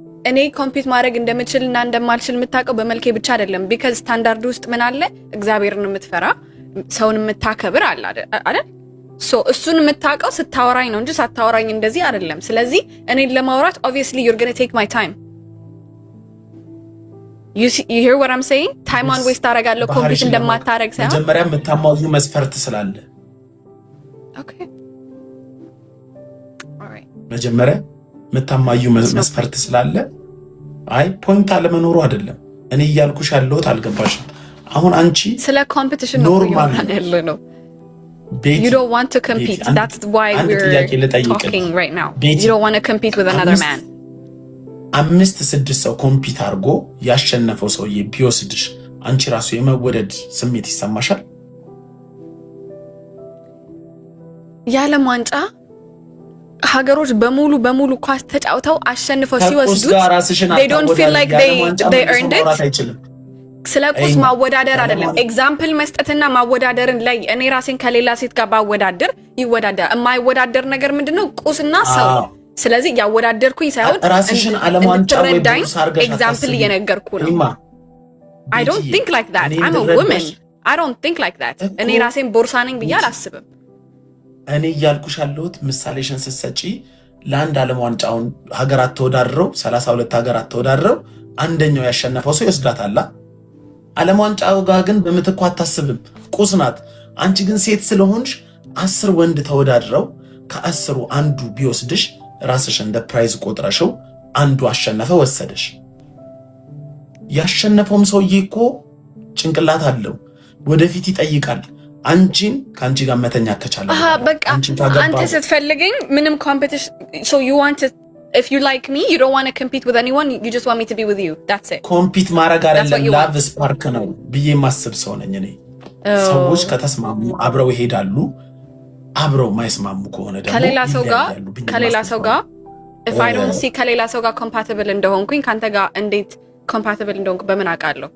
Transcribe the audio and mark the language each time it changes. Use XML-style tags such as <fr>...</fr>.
<am>እኔ ኮምፒት ማድረግ እንደምችልና እንደማልችል የምታውቀው በመልኬ ብቻ አይደለም because ስታንዳርድ ውስጥ ምን አለ እግዚአብሔርን የምትፈራ ሰውን የምታከብር አለ አይደል so እሱን የምታውቀው ስታወራኝ ነው እንጂ ሳታወራኝ እንደዚህ አይደለም ስለዚህ እኔን ለማውራት</am> <en>obviously you're going to take my time you hear what I'm saying time on waste</en> <am>አረጋለሁ ኮምፒት እንደማታረግ ሳይሆን መጀመሪያ የምታሟዩ መስፈርት ስላለ</am> <en>okay all right</en> <am>መጀመሪያ የምታሟዩ መስፈርት ስላለ አይ ፖይንት አለመኖሩ አይደለም እኔ እያልኩሽ ያለሁት አልገባሽም አሁን አንቺ ስለ ኮምፒቲሽን ነው ያለው ነው</am> <en>you don't want to compete that's why we're talking right now you don't want to compete with another man</en> <am>5-6 ሰው ኮምፒት አድርጎ ያሸነፈው ሰውዬ ቢወስድሽ አንቺ ራሱ የመወደድ ስሜት ይሰማሻል የዓለም ዋንጫ ሀገሮች በሙሉ ኳስ ተጫውተው አሸንፈው ሲወስዱት</am> <en>they don't feel like they earned it</en> <am>ስለ ቁስ ማወዳደር አይደለም ኤግዛምፕል መስጠትና ማወዳደርን ላይ እኔ ራሴን ከሌላ ሴት ጋር ባወዳደር ይወዳደር የማይወዳደር ነገር ምንድነው ቁስና ሰው ስለዚህ ያወዳደርኩኝ ሳይሆን ራስሽን ዓለም ዋንጫ ወይ ቡስ አርገሽ ኤግዛምፕል እየነገርኩ ነው</am> <en>I don't think like that I'm a woman I don't think like that</en> <am>እኔ ራሴን ቦርሳ ነኝ ብዬ አላስብም እኔ ያልኩሽ ያለሁት ምሳሌሽን ስትሰጪ ለአንድ ዓለም ዋንጫውን ሀገራት ተወዳድረው 32 ሀገራት ተወዳድረው አንደኛው ያሸነፈው ሰው ይወስዳታል። ዓለም ዋንጫው ጋር ግን በምትኳ አታስብም፣ ቁስ ናት። አንቺ ግን ሴት ስለሆንሽ 10 ወንድ ተወዳድረው ከ10ሩ አንዱ ቢወስድሽ ራስሽ እንደ ፕራይዝ ቆጥረሽው አንዱ አሸነፈ ወሰደሽ። ያሸነፈውም ሰውዬ እኮ ጭንቅላት አለው፣ ወደፊት ይጠይቃል። አንቺን ከአንቺ ጋር መተኛ ከቻለ በቃ አንተ ስትፈልገኝ ምንም ኮምፒቲሽን</am> <en>so you want to if you like me you don't want to compete with anyone you just want me to be with you that's it</en> <am>ኮምፒት ማድረግ አይደለም ላቭ ስፓርክ ነው ብዬ ማስብ ሰው ነኝ እኔ። ሰዎች ከተስማሙ አብረው ይሄዳሉ፣ አብረው ማይስማሙ ከሆነ ደግሞ ከሌላ ሰው ጋር</am> <en>if I don't see</en> <am>ከሌላ ሰው ጋር compatible እንደሆንኩኝ ካንተ ጋር እንዴት compatible እንደሆንኩ በምን አውቃለሁ?</am>